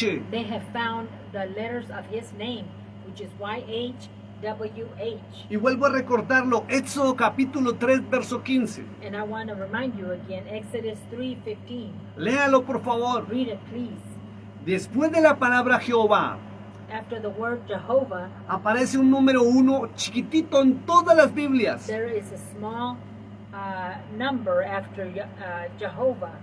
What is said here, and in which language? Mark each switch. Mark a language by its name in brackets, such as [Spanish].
[English] they have found the letters of his name, which is YHWH. [Spanish] Y vuelvo a recordarlo, Éxodo capítulo 3, verso 15. [English] And I want to remind you again, Exodus 3:15. [Spanish] Léalo por favor. [English] Read it, please. [Spanish] Después de la palabra Jehová, [English] After the word Jehovah, [Spanish] aparece un número 1 chiquitito en todas las Biblias. [English] there is a small number after Jehovah.